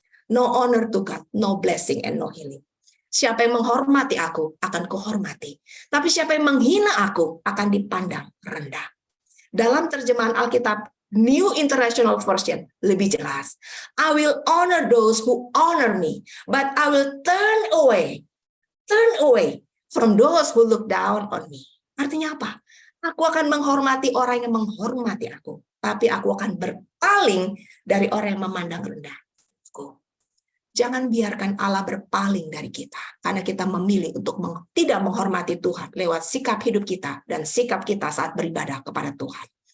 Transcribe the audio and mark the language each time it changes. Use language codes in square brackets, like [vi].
[en] No honor to God, no blessing and no healing. [id] Siapa yang menghormati aku akan kuhormati. Tapi siapa yang menghina aku akan dipandang rendah. Dalam terjemahan Alkitab New International Version lebih jelas. [en] I will honor those who honor me, but I will turn away from those who look down on me. [id] Artinya apa? Aku akan menghormati orang yang menghormati aku, tapi aku akan berpaling dari orang yang memandang rendah. Jangan biarkan Allah berpaling dari kita, karena kita memilih untuk tidak menghormati Tuhan lewat sikap hidup kita dan sikap kita saat beribadah kepada Tuhan.